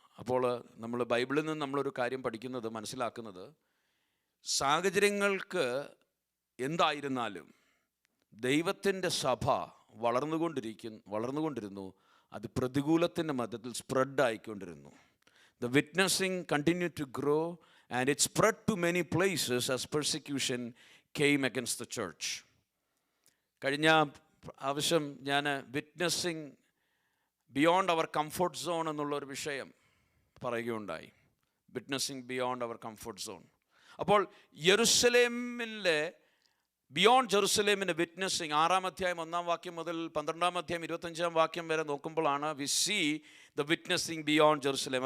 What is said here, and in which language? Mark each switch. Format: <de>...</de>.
<ml>അപ്പോൾ നമ്മൾ ബൈബിളിൽ നിന്ന് നമ്മളൊരു കാര്യം പഠിക്കുന്നത്, മനസ്സിലാക്കുന്നത്, സാഹചര്യങ്ങൾക്ക് എന്തായിരുന്നാലും ദൈവത്തിൻ്റെ സഭ വളർന്നുകൊണ്ടിരുന്നു. അത് പ്രതികൂലത്തിൻ്റെ മധ്യത്തിൽ സ്പ്രെഡായിക്കൊണ്ടിരുന്നു.</ml> <en>The witnessing continued to grow and it spread to many places as persecution came against the church.</en> <ml>കഴിഞ്ഞ ആവശ്യം ഞാൻ</ml> <en>witnessing beyond our comfort zone</en> <ml>എന്നുള്ളൊരു വിഷയം പറയുകയുണ്ടായി.</ml> <en>Witnessing beyond our comfort zone.</en> <ml>അപ്പോൾ യെരുശലേമിലെ ബിയോണ്ട് ജെറുസലേമിൻ്റെ വിറ്റ്നസ്സിങ് 6-ാം അധ്യായം 1-ാം വാക്യം മുതൽ 12-ാം അധ്യായം 25-ാം വാക്യം വരെ നോക്കുമ്പോഴാണ്</ml> <en>We see the witnessing beyond Jerusalem.</en>